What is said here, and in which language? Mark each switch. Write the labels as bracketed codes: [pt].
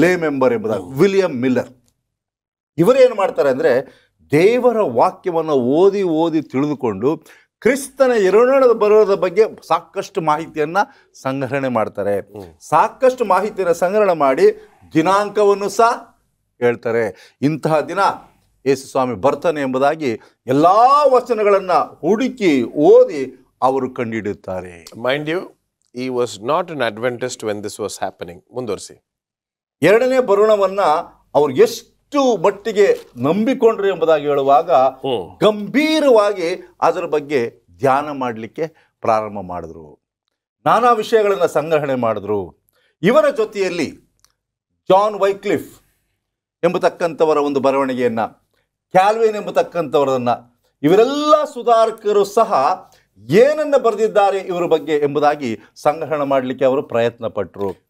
[kn] ಲೇ ಮೆಂಬರ್ ಎಂಬುದಾಗಿ William Miller ಇವರೇನು ಮಾಡ್ತಾರೆ ಅಂದರೆ, ದೇವರ ವಾಕ್ಯವನ್ನು ಓದಿ ಓದಿ ತಿಳಿದುಕೊಂಡು ಕ್ರಿಸ್ತನ ಎರಡನೇ ಬರೋದ ಬಗ್ಗೆ ಸಾಕಷ್ಟು ಮಾಹಿತಿಯನ್ನು ಸಂಗ್ರಹಣೆ ಮಾಡ್ತಾರೆ. ಸಾಕಷ್ಟು ಮಾಹಿತಿಯನ್ನು ಸಂಗ್ರಹಣೆ ಮಾಡಿ ದಿನಾಂಕವನ್ನು ಸಹ ಹೇಳ್ತಾರೆ. ಇಂತಹ ದಿನ ಯೇಸು ಸ್ವಾಮಿ ಬರ್ತಾನೆ ಎಂಬುದಾಗಿ ಎಲ್ಲ ವಚನಗಳನ್ನು ಹುಡುಕಿ ಓದಿ ಅವರು ಕಂಡುಹಿಡಿಯುತ್ತಾರೆ. [en] Mind you, he was not an Adventist when this was happening. [kn] ಮುಂದುವರಿಸಿ. ಎರಡನೇ ಬರುಣವನ್ನು ಅವ್ರು ಎಷ್ಟು ಮಟ್ಟಿಗೆ ನಂಬಿಕೊಂಡ್ರು ಎಂಬುದಾಗಿ ಹೇಳುವಾಗ ಗಂಭೀರವಾಗಿ ಅದರ ಬಗ್ಗೆ ಧ್ಯಾನ ಮಾಡಲಿಕ್ಕೆ ಪ್ರಾರಂಭ ಮಾಡಿದ್ರು. ನಾನಾ ವಿಷಯಗಳನ್ನು ಸಂಗ್ರಹಣೆ ಮಾಡಿದ್ರು. ಇವರ ಜೊತೆಯಲ್ಲಿ ಜಾನ್ ವೈಕ್ಲಿಫ್ ಎಂಬತಕ್ಕಂಥವರ ಒಂದು ಬರವಣಿಗೆಯನ್ನು, ಕ್ಯಾಲ್ವಿನ್ ಎಂಬತಕ್ಕಂಥವರನ್ನು, ಇವರೆಲ್ಲ ಸುಧಾರಕರು ಸಹ ಏನನ್ನ ಬರೆದಿದ್ದಾರೆ ಇವರ ಬಗ್ಗೆ ಎಂಬುದಾಗಿ ಸಂಗ್ರಹಣ ಮಾಡಲಿಕ್ಕೆ ಅವರು ಪ್ರಯತ್ನ ಪಟ್ಟರು.